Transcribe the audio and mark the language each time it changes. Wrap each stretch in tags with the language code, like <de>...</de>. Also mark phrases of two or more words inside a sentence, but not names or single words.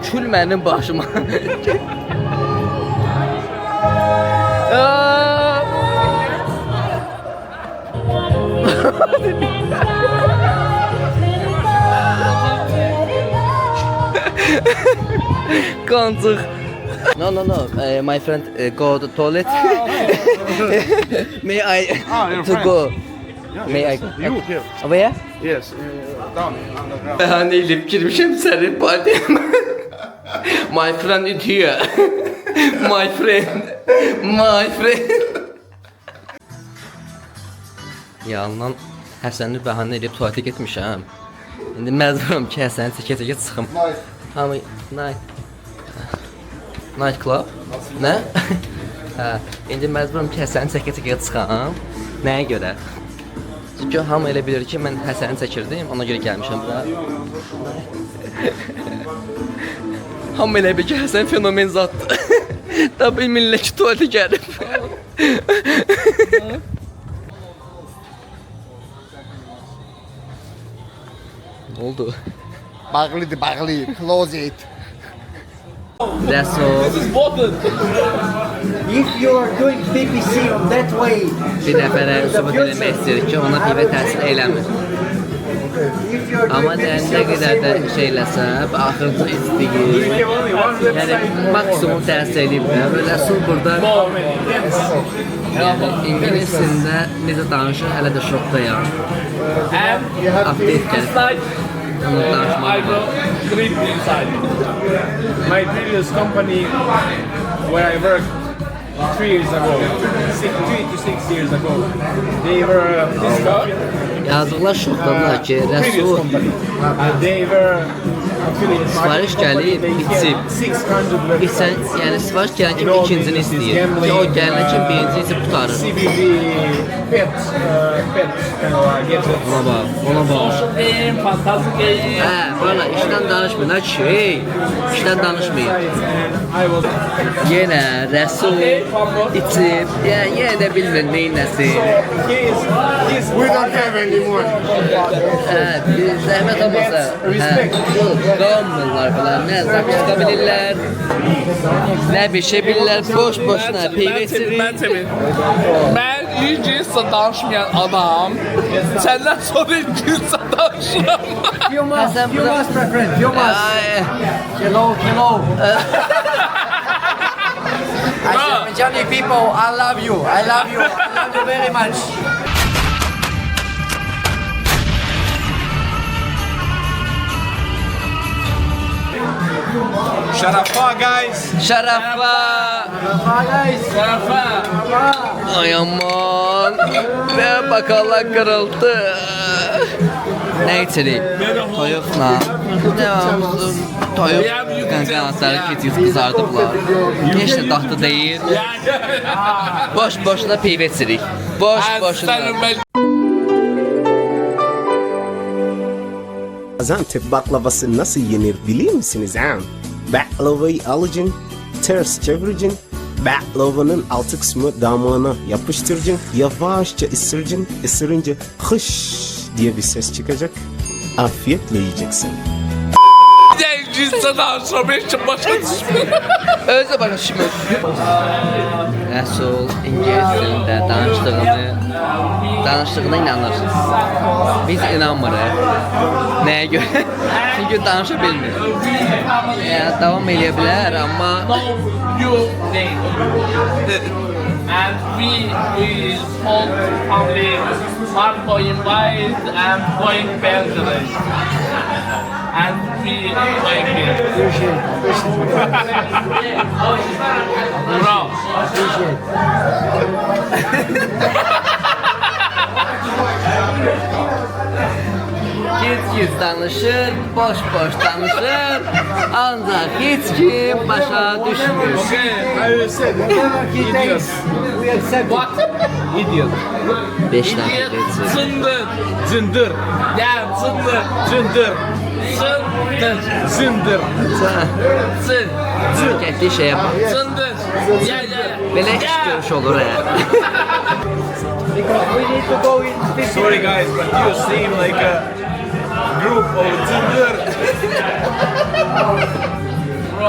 <az>kül mənim başıma. Qancıq.</az> <en>No, my friend go to toilet. May I your to friend. go? May I? You here? Where? Yes, down underground.</en> <tr>Ben elip girmişim senin partime.</tr> <en>My friend is here. My friend.</en> <az>Yalan Həsəni bəhanə edib tualetə getmişəm. İndi məcburam ki, Həsəni çəkə-çəkə çıxım. Hamı</az> <en>night club?</en> <az>Nə? Hə, indi məcburam ki, Həsəni çəkə-çəkə çıxam. Nəyə görə? Çünki hamı elə bilir ki, mən Həsəni çəkirdim, ona görə gəlmişəm bura. Hamı elə bilir ki, Həsən fenomen zatdır. Da bilmirlər ki, tualetə gəlib.</az> <tr>Ne oldu?</tr> <az>Bağlı,</az> <en>closet. That's all. If you are doing PPC on that way,</en> <az>Bir nəfərə söhbət eləmək istəyirik ki, ona pivə təsir eləmir. Amma nə qədər də şey eləsə, axırıncı istəyir. Yəni, maksimum təsir eləyib də. Belə su burada, yəni, ingilisində necə danışır, hələ də şokdayam. Update gəlib. Onu danışmaq var.</az> <en>My previous company where I worked 3 years ago, 3 to 6 years ago, they were</en> <az>Yazıqlar şokdadılar ki,</az> <en>previous Rəsul company. They were affiliate</en> <az>sifariş gəlib, içib. İçən, yəni sifariş gələn kimi ikincini istəyir. Ki o gələn kimi birincini içib tutarır.</az> <en>CBD pet gadgets.</en> <az>Ona bax. Hə, valla işdən danışmayın, ha şey. İşdən danışmayın. Yenə Rəsul içib, yenə də bilmir neynəsin.</az> <en>We don't have any more.</en> <az>Hə, zəhmət olmasa, qalmırlar falan, nə zakıska bilirlər, nə bir şey bilirlər, boş-boşuna peyvə içirik.</az> <tr>Ben İngilizce danışmayan adam, senden sonra İngilizce danışıram.</tr> <en>you must, my friend, you must. Hello. Azerbaijani people, I love you very much.</en> <az>Şarafa guys. Şarafa! Ay aman!</az> <tr>Ve bakalım kırıldı. Ne içerik?</tr> <az>Toyuqla. Devamlı toyuq qanqanatları keçib qızardıblar. Heç də dadlı deyil. Boş-boşuna peyvə içirik. Boş-boşuna.</az> <tr>Gaziantep baklavası nasıl yenir bilir misiniz ha? Baklavayı alacaksın, ters çevireceksin, baklavanın altı kısmı damağına yapıştıracaksın, yavaşça ısıracaksın, ısırınca hış diye bir ses çıkacak, afiyetle yiyeceksin.</tr> <az>İngilizce danışıram, heç kim başa düşmür. Özü başa düşmür. Rəsul ingilis dilində danışdığına inanır. Biz inanmırıq. Nəyə görə? Çünki danışa bilmir. Yəni, davam eləyə bilər, amma...</az> <en>You name. And we told family one going wide and going Belgrade. And we going here. Bro.</en> <az>Giz danışır, boş-boş danışır, ancaq heç kim başa düşmür.</az> <en>What? Idiot.</en> <az>5 dənə geçir. Zındır. Zındır. Ya zındır. Zındır. Zındır. Zındır. Zın. Getdiyi şeyə bax. Zındır. Ya. Belə iş görüş olur hə.</az> <en>Sorry guys, but you seem like a group of Zındır.</en>